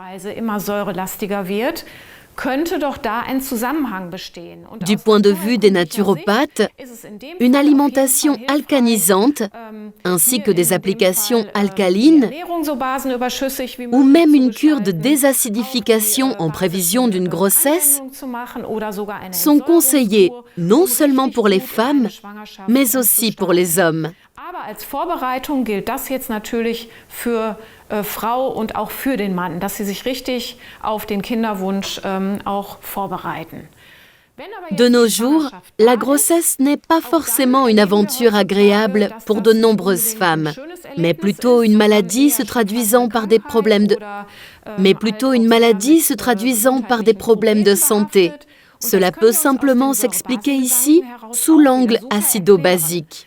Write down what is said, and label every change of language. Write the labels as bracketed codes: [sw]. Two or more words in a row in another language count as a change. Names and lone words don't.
[fr] Du point de vue des naturopathes, une alimentation alcanisante, ainsi que des applications alcalines, ou même une cure de désacidification en prévision d'une grossesse, sont conseillées non seulement pour les femmes, mais aussi pour les hommes. [de] Als Vorbereitung gilt das jetzt natürlich für Frau und auch für den Mann, dass sie sich richtig auf den Kinderwunsch auch vorbereiten. [fr] De nos jours, la grossesse n'est pas forcément une aventure agréable pour de nombreuses femmes, mais plutôt une maladie se traduisant par des problèmes de santé. Cela peut simplement s'expliquer ici sous l'angle acido-basique.